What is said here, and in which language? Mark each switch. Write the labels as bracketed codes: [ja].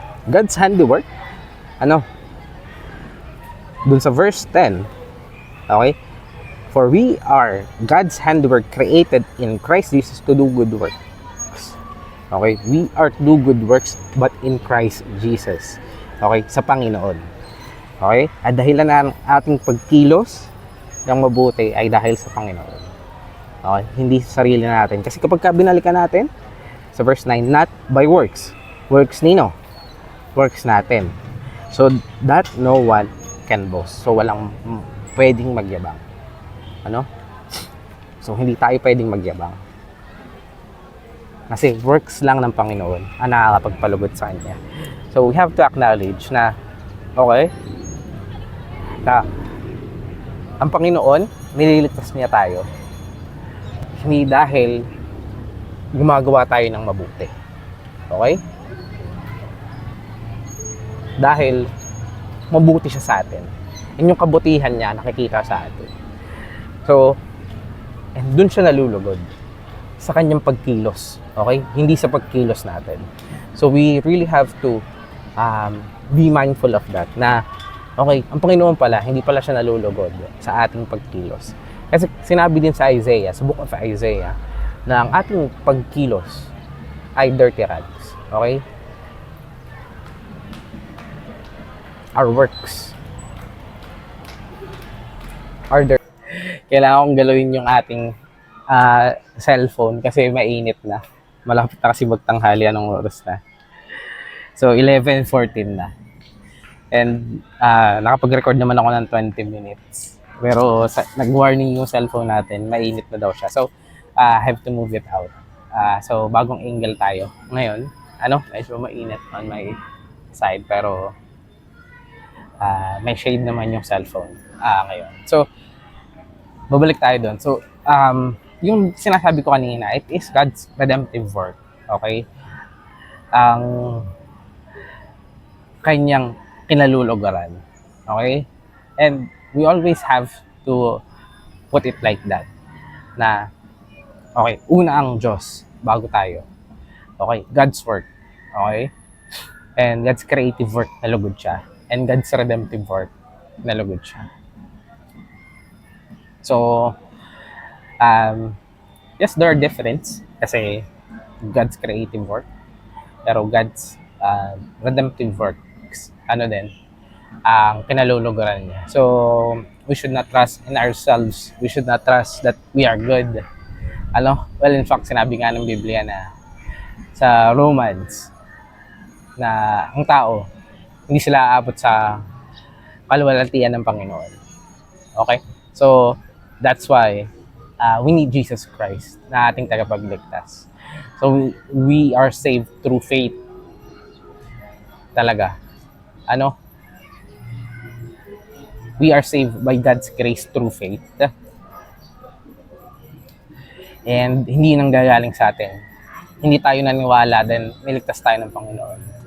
[en] God's handiwork, dun sa verse 10, okay? For we are God's handiwork created in Christ Jesus to do good works. Okay? We are to do good works but in Christ Jesus. [tl] Okay? Sa Panginoon. Okay? At dahilan ng ating pagkilos ng mabuti ay dahil sa Panginoon. Okay? Hindi sa sarili natin. Kasi kapag binalikan natin sa verse 9, not by works. Works nino? Works natin. [en] So that no one can boast. So walang pwedeng magyabang. [tl] So hindi tayo pwedeng magyabang. Kasi works lang ng Panginoon ang nakakapagpalugod sa Kanya. So we have to acknowledge na, okay, na ang Panginoon, nililigtas niya tayo. Hindi dahil gumagawa tayo ng mabuti. Okay? Dahil mabuti siya sa atin. Yung kabutihan niya nakikita sa atin. So, and dun siya nalulugod sa kanyang pagkilos. Okay? Hindi sa pagkilos natin. [en] So, we really have to be mindful of that. [tl] Na, okay, ang Panginoon pala, hindi pala siya nalulugod sa ating pagkilos. Kasi sinabi din sa Isaiah, sa book of Isaiah, na ang ating pagkilos ay dirty rags. Okay? [en] Our works are dirty. [tl] Kailangan kong galawin yung ating cellphone kasi mainit na. Malapit na kasi magtanghali, anong oras na. So, 11:14 na. And nakapag-record naman ako ng 20 minutes. Pero nag-warning yung cellphone natin, mainit na daw siya. So, have to move it out. So, bagong angle tayo. Ngayon, medyo mainit on my side. Pero, may shade naman yung cellphone ngayon. So, babalik tayo doon. [en] So, yung sinasabi ko kanina, it is God's redemptive work. Okay? [tl] Ang kanyang kinalulugaran. Okay? [en] And we always have to put it like that. [tl] Na, okay, una ang Diyos bago tayo. [en] Okay? God's work. Okay? And God's creative work, nalugod siya. And God's redemptive work, nalugod siya. So, yes, there are difference kasi God's creative work, pero God's redemptive works, ang kinalulugaran niya. So, we should not trust in ourselves. We should not trust that we are good. [tl] Well, in fact, sinabi nga ng Biblia na sa Romans na ang tao, hindi sila aabot sa kaluwalhatian ng Panginoon. [en] Okay? So, that's why we need Jesus Christ na ating tagapagligtas. So, we are saved through faith. Talaga. We are saved by God's grace through faith. [tl] And hindi nang gagaling sa atin. Hindi tayo naniwala then niligtas tayo ng Panginoon.